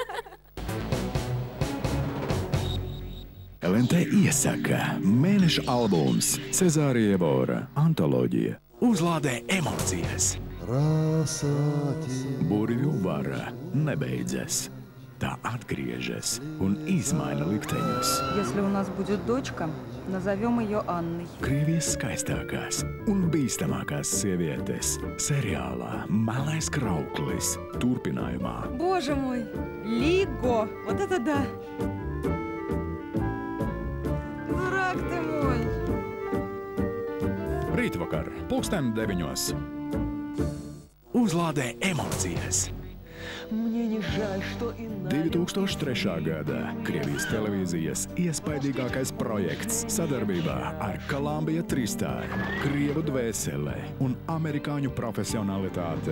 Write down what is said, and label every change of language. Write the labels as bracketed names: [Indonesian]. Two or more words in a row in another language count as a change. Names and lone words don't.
[Latvian] LNT iesaka mēneša albums Cezārija Evora antoloģija. Uzlādē emocijas. Burvju vara nebeidzas. Tā atgriežas un izmaina likteņus. [Russian] Если у нас будет дочка, назовем ее Анной. [Latvian] Krievijas skaistākās un bīstamākās sievietes seriālā Melais krauklis turpinājumā. [Russian] Боже мой, Лиго! Вот это да! Дурак ты мой! [Latvian] Rītvakar, 9:00. Uzlādē emocijas. 2003. gada Krievijas televīzijas iespaidīgākais projekts sadarbībā ar Columbia Tristar, Krievu dvēsele un amerikāņu profesionalitāte.